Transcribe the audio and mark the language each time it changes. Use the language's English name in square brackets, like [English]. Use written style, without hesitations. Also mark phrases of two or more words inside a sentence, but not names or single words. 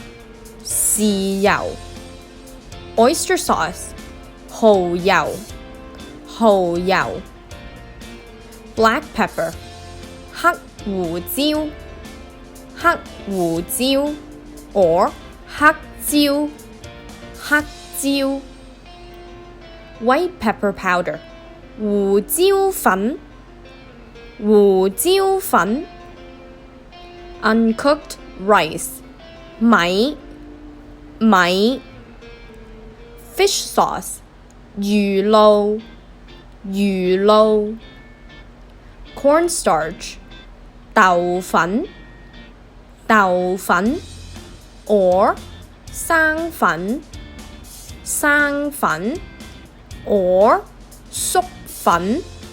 [English] oyster sauce 蠔油 black pepper 黑胡椒 or 黑椒 white pepper powder 胡椒粉 uncooked rice 米 fish sauce 魚 [Cantonese] 露 cornstarch 豆粉 or 生粉 or 粟粉